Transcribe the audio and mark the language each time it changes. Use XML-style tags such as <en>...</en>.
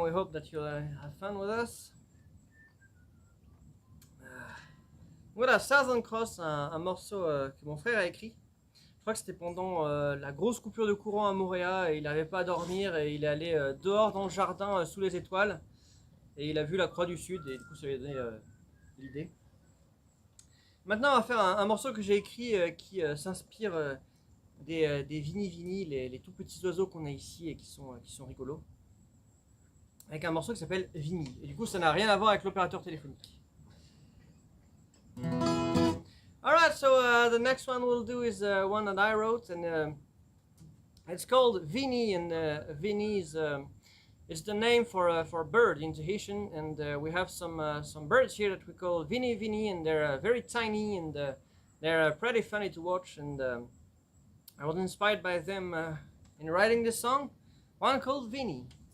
<en>We hope that you'll have fun with us.</en> <fr>Voilà, Southern Cross, un morceau que mon frère a écrit. Je crois que c'était pendant la grosse coupure de courant à Montréal et il n'avait pas à dormir et il est allé dehors dans le jardin sous les étoiles et il a vu la Croix du Sud et du coup ça lui a donné l'idée. Maintenant on va faire un morceau que j'ai écrit qui s'inspire des vini-vini, les tout petits oiseaux qu'on a ici et qui sont rigolos. Avec un morceau qui s'appelle Vini. Et du coup ça n'a rien à voir avec l'opérateur téléphonique.</fr> <en>Alright, so the next one we'll do is one that I wrote, and it's called Vini, and Vini is the name for a bird in Tahitian, and we have some birds here that we call Vini Vini, and they're very tiny, and they're pretty funny to watch, and I was inspired by them in writing this song, one called Vini.</en>